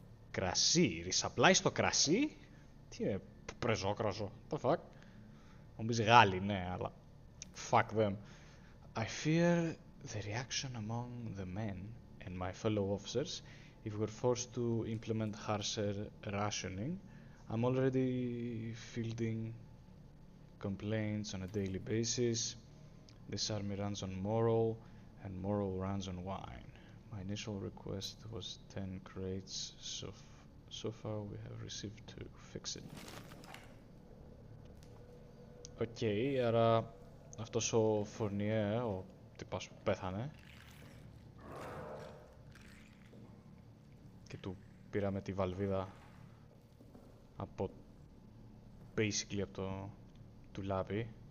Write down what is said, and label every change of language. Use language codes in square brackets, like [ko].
[el] Κρασί, resupply στο κρασί? Τι είναι, πρεζόκρασο, [en] the fuck? [el] Νομίζεις Γάλλοι, ναι, αλλά [en] fuck them. I fear the reaction among the men and my fellow officers if we're forced to implement harsher rationing. I'm already fielding complaints on a daily basis. This army runs on moral, and moral runs on wine. My initial request was 10 crates, so far we have received 2. Fix it. [el] Οκ, άρα αυτός ο Fournier, ο τυπάς που πέθανε, και του πήραμε τη βαλβίδα από basically από το τουλάπι.